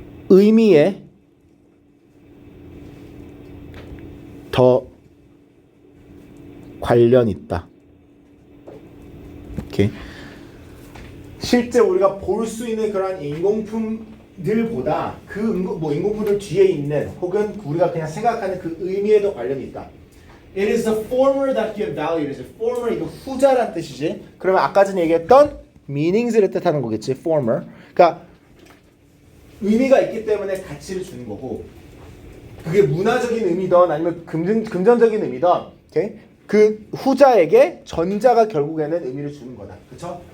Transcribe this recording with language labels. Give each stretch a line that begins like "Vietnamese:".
Korean: 의미에 더 관련 있다. 오케이. 실제 우리가 볼 수 있는 그런 인공품들보다 그 인공품들 뒤에 있는 혹은 우리가 그냥 생각하는 그 의미에도 관련이 있다.
English: It is the former that give value. It is the former,
Korean: 이거 후자란 뜻이지. 그러면 아까 전에 얘기했던 meanings를 뜻하는 거겠지.
English: former.
Korean: 그러니까 의미가 있기 때문에 가치를 주는 거고, 그게 문화적인 의미든 아니면 금전적인 의미든, okay? 그 후자에게 전자가 결국에는 의미를 주는 거다. 그렇죠?